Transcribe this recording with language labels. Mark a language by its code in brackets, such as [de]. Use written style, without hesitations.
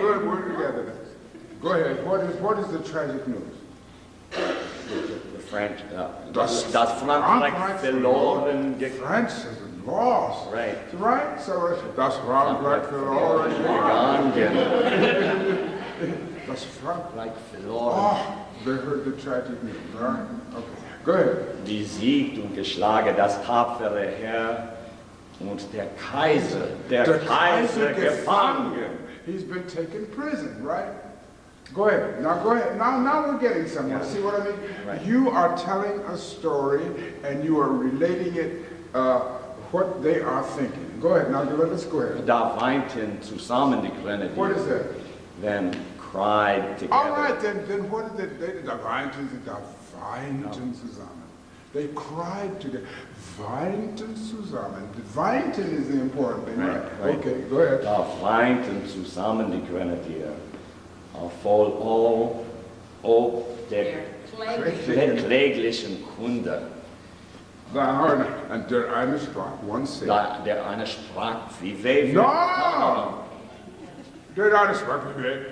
[en] good. We're together. Go ahead. What is the tragic news? The [de] das Frankreich verloren [en] France is lost. Right. Right? [de] So das Frankreich verloren gegangen. Das Frankreich verloren. [en] Oh, they heard the tragic news, right? Okay. Go ahead. [de] Besiegt und geschlagen das tapfere Heer und der Kaiser gefangen. [en] He's been taken prison, right? Go ahead. Now go ahead. Now we're getting somewhere. See what I mean? Right. You are telling a story and you are relating it what they are thinking. Go ahead. Now let's go ahead. [de] Da weinten zusammen die Grenadier. [en] What is that? Then cried together. All right, then what did they [de] da weinten zusammen. [en] They cried together. [de] Weinten zusammen. [en] Weinten is the important thing, right? Okay, go ahead. [de] Da weinten zusammen die Grenadier. Voll ob der kläglichen Kunde. [en] And [de] der eine sprach, [en] one said. [de] Der eine sprach, wie weh. No! Der eine sprach, wie weh.